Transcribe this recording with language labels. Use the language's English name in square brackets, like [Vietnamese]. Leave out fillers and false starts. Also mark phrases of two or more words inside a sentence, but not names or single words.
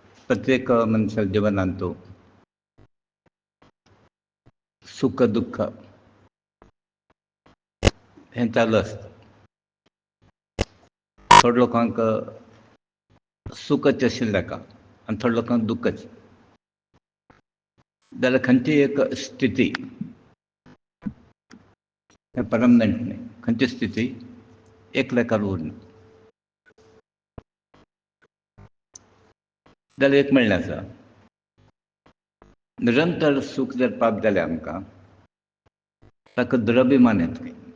[Marathi] प्रत्येक मनशाच्या जीवनात तो सुख दुःख हे चालू असतं. [Konkani] थोड्या लोकांक सुखच शिल्लक आणि थोड्या लोकांक दुःखच. जाल्यार खंयची एक स्थिती परमनंट न्ही, खंयची स्थिती एक लेखार उरना. जाल्यार एक म्हणल्यार आसा, निरंतर सूख जर प्राप्त जालें आमकां ताका दुरभिमान येता.